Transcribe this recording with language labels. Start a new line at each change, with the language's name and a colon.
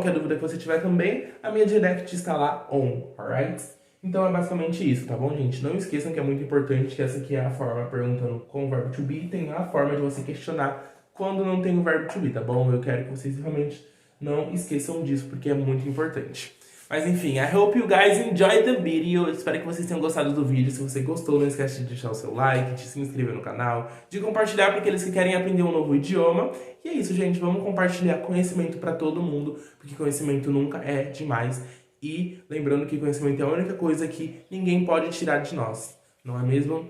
Portuguese: Qualquer dúvida que você tiver também, a minha direct está lá
English: alright?
Portuguese: Então é basicamente isso, tá bom, gente? Não esqueçam que é muito importante que essa aqui é a forma perguntando com o verbo to be, tem a forma de você questionar quando não tem o verbo to be, tá bom? Eu quero que vocês realmente não esqueçam disso, porque é muito importante. Mas enfim,
English: I hope you guys enjoyed the video.
Portuguese: Eu espero que vocês tenham gostado do vídeo. Se você gostou, não esquece de deixar o seu like, de se inscrever no canal, de compartilhar para aqueles que querem aprender um novo idioma. E é isso, gente. Vamos compartilhar conhecimento para todo mundo, porque conhecimento nunca é demais. E lembrando que conhecimento é a única coisa que ninguém pode tirar de nós, não é mesmo?